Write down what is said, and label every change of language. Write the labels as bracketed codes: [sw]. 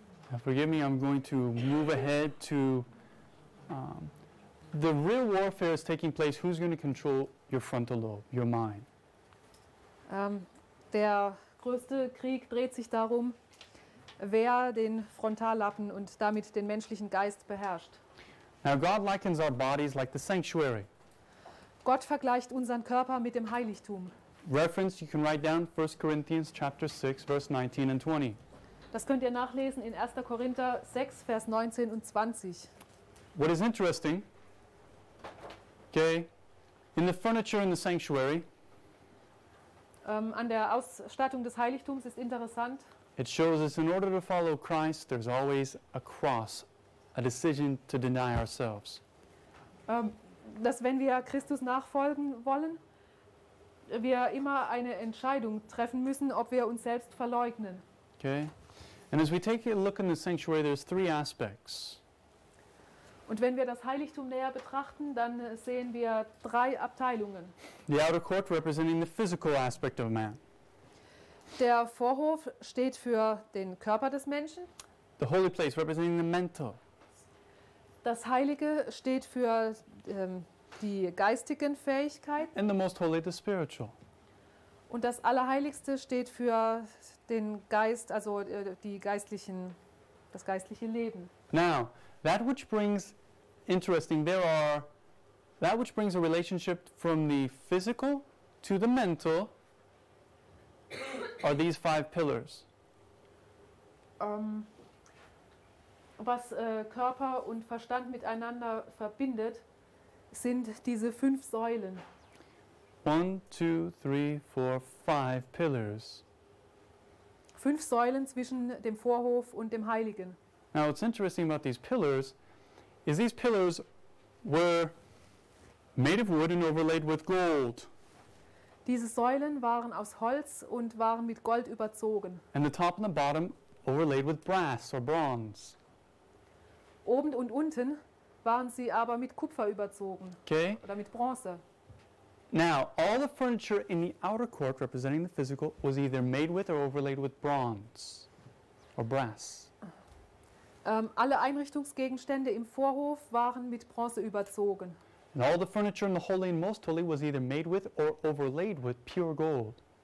[en] Now forgive me, I'm going to move ahead to the real warfare is taking place. Who's going to control your frontal lobe, your mind? [de] Der größte Krieg dreht sich darum, wer den Frontallappen und damit den menschlichen Geist beherrscht. [en] Now God likens our bodies like the sanctuary. [de] Gott vergleicht unseren Körper mit dem Heiligtum. [en] Reference, you can write down 1 Corinthians chapter 6, verse 19 and 20. [de] Das könnt ihr nachlesen in 1. Korinther 6, Vers 19 und 20. [en] What is interesting, okay, in the furniture in the sanctuary, [de] an der Ausstattung des Heiligtums ist interessant, [en] it shows us in order to follow Christ, there's always a cross, a decision to deny ourselves. [de] Dass wenn wir Christus nachfolgen wollen, wir immer eine Entscheidung treffen müssen, ob wir uns selbst verleugnen. [en] Okay. And as we take a look in the sanctuary, there's three aspects. [de] Und wenn wir das Heiligtum näher betrachten, dann sehen wir drei Abteilungen. [en] The outer court representing the physical aspect of man. [de] Der Vorhof steht für den Körper des Menschen. [en] The holy place representing the mental. [de] Das Heilige steht für die geistigen Fähigkeiten. [en] And the most holy, the spiritual. [de] Und das Allerheiligste steht für den Geist, also das geistliche Leben. [en] Now, that which brings interesting, there are that which brings a relationship from the physical to the mental are these five pillars. [de] Was Körper und Verstand miteinander verbindet, sind diese fünf Säulen. [en] 1, 2, 3, 4, 5 pillars. [de] Fünf Säulen zwischen dem Vorhof und dem Heiligen. [en] Now, what's interesting about these pillars is these pillars were made of wood and overlaid with gold. [de] Diese Säulen waren aus Holz und waren mit Gold überzogen. [en] And the top and the bottom overlaid with brass or bronze. [de] Oben und unten waren sie aber mit Kupfer überzogen. [en] Okay. [de] Oder mit Bronze. [en] Now, all the furniture in the outer court representing the physical was either made with or overlaid with bronze or brass. [de] Alle Einrichtungsgegenstände im Vorhof waren mit Bronze überzogen. [en] And all the furniture in the holy and most holy was either made with or overlaid with pure gold.